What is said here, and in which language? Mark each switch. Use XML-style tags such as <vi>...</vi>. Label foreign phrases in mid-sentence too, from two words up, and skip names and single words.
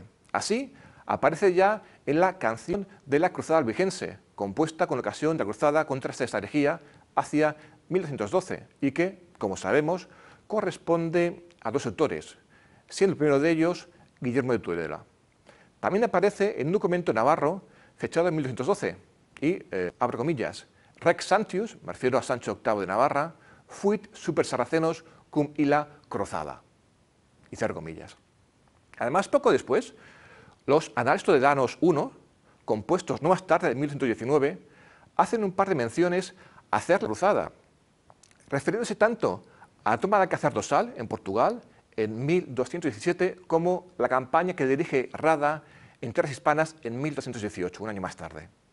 <es>Así, aparece ya en la canción de la Cruzada albigense, compuesta con ocasión de la cruzada contra esta herejía hacia 1212, y que, como sabemos, corresponde a dos autores, siendo el primero de ellos Guillermo de Tudela. También aparece en un documento navarro fechado en 1212, y, abro comillas,</es> <la>Rex Santius,</la> <es>me refiero a Sancho VIII de Navarra,</es> <la>fuit super sarracenos cum illa cruzada,</la> <es>y cierro comillas. Además, poco después, los Anales Toledanos I, compuestos no más tarde de 1119, hacen un par de menciones hacia la cruzada, refiriéndose tanto a la toma de Alcázar do Sal, en Portugal, en 1217, como la campaña que dirige Rada en tierras hispanas en 1218, un año más tarde.</es>